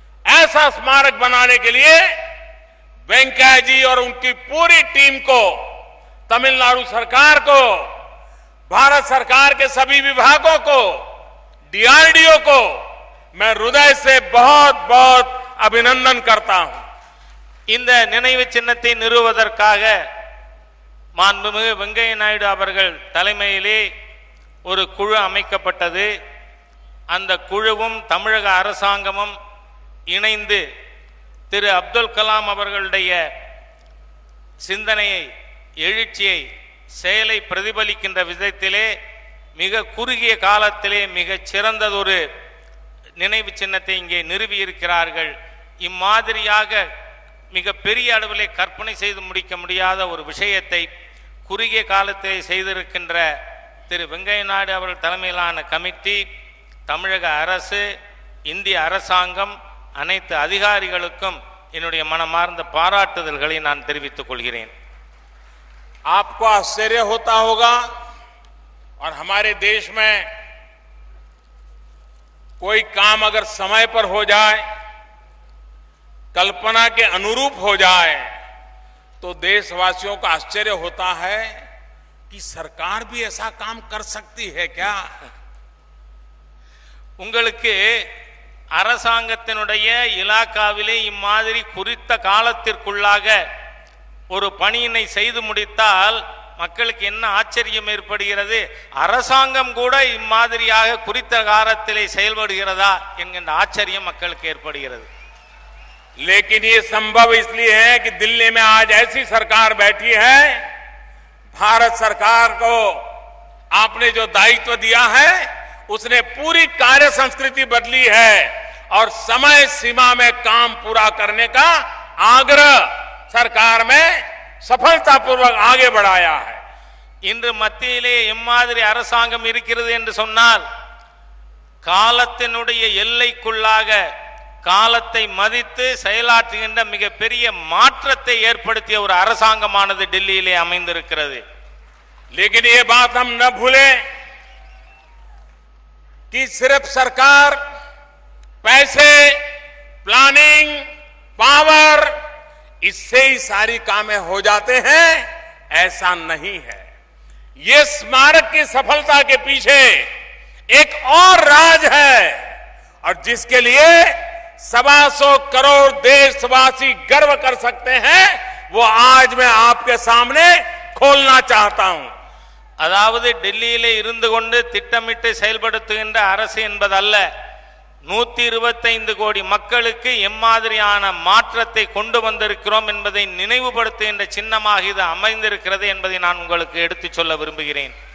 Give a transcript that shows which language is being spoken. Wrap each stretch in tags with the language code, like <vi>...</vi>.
<hi>ऐसा स्मारक बनाने के लिए वेंकैया जी और उनकी पूरी टीम को, तमिलनाडु सरकार को, भारत सरकार के सभी विभागों को, DRDO को मैं हृदय से बहुत बहुत अभिनंदन करता हूं.</hi> <ta>இந்த நினைவு சின்னத்தை நிறுவுவதற்காக மாண்புமிகு வெங்கையா நாயுடு அவர்கள் தலைமையிலே ஒரு குழு அமைக்கப்பட்டது. அந்த குழுவும் தமிழக அரசாங்கமும் இணைந்து திரு அப்துல் கலாம் அவர்களுடைய சிந்தனையை, எழுச்சியை, செயலை பிரதிபலிக்கின்ற விதத்திலே மிக குறுகிய காலத்திலே மிகச் சிறந்ததொரு நினைவு சின்னத்தை இங்கே நிறுவியிருக்கிறார்கள். இம்மாதிரியாக மிக பெரிய அளவிலே கற்பனை செய்து முடிக்க முடியாத ஒரு விஷயத்தை குறுகிய காலத்திலே செய்திருக்கின்ற திரு வெங்கையா நாயுடு அவர்கள் தலைமையிலான கமிட்டி, தமிழக அரசு, இந்திய அரசாங்கம், அனைத்து அதிகாரிகளுக்கும் என்னுடைய மனமார்ந்த பாராட்டுதல்களை நான் தெரிவித்துக் கொள்கிறேன்.</ta> <hi>आपको आश्चर्य होता होगा और हमारे देश में कोई काम अगर समय पर हो जाए, कल्पना के अनुरूप हो जाए, तो देशवासियों को आश्चर्य होता है कि सरकार भी ऐसा काम कर सकती है क्या?</hi> <ta>உங்களுக்கு அரசாங்கத்தினுடைய இலாக்காவிலே இம்மாதிரி குறித்த காலத்திற்குள்ளாக ஒரு பணியினை செய்து முடித்தால் மக்களுக்கு என்ன ஆச்சரியம் ஏற்படுகிறது, அரசாங்கம் கூட இம்மாதிரியாக குறித்த காலத்திலே செயல்படுகிறதா என்கின்ற ஆச்சரியம் மக்களுக்கு ஏற்படுகிறது.</ta> <hi>लेकिन ये संभव इसलिए है कि दिल्ली में आज ऐसी सरकार बैठी है, भारत सरकार को आपने जो दायित्व दिया है उसने पूरी कार्य संस्कृति बदली है और समय सीमा में काम पूरा करने का आग्रह सरकार में सफलतापूर्वक आगे बढ़ाया है.</hi> <ta>இன்று மத்தியிலே எம்மாதிரி அரசாங்கம் இருக்கிறது என்று சொன்னால், காலத்தினுடைய எல்லைக்குள்ளாக காலத்தை மதித்து செயலாற்றுகின்ற மிகப்பெரிய மாற்றத்தை ஏற்படுத்திய ஒரு அரசாங்கமானது டெல்லியிலே அமைந்திருக்கிறது.</ta> <hi>लेकिन ये बात हम न भूलें कि सिर्फ सरकार पैसे, प्लानिंग, पावर, इससे ही सारी कामें हो जाते हैं, ऐसा नहीं है. ये स्मारक की सफलता के पीछे एक और राज है और जिसके लिए 125 करोड़ देशवासी गर्व कर सकते हैं, वो आज मैं आपके सामने खोलना चाहता हूं.</hi> <ta>அதாவது டெல்லியிலே இருந்து கொண்டு திட்டமிட்டு செயல்படுத்துகின்ற அரசு என்பதல்ல, 125 கோடி மக்களுக்கு எம்மாதிரியான மாற்றத்தை கொண்டு வந்திருக்கிறோம் என்பதை நினைவுபடுத்துகின்ற சின்னமாக இது அமைந்திருக்கிறது என்பதை நான் உங்களுக்கு எடுத்துச் சொல்ல விரும்புகிறேன்.</ta>